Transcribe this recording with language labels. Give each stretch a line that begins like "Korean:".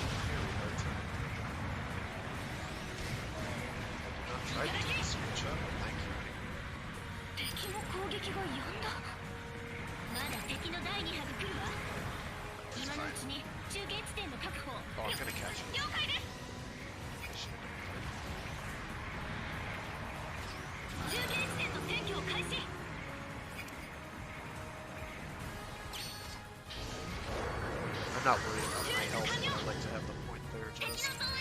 English: Very hard time. Tried to do the screenshot, but thank you.
Japanese: 敵の攻撃が止んだ。まだ敵の第2波が来るわ。今のうちに中継地点の確保。
English: Oh, I'm gonna catch him.
Japanese: 了解です。
English: I should have done that.
Japanese: 中継地点の占拠を開始。
English: I'm not worried about my health. I'd like to have the point there just.